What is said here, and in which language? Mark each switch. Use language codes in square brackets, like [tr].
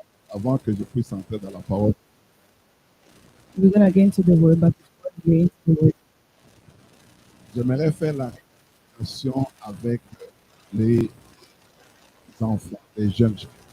[fr] Avant que je puisse entrer dans la parole, [en] We're going to get into the word, but before we get into the word, [fr] j'aimerais faire la relation avec les enfants, les jeunes gens.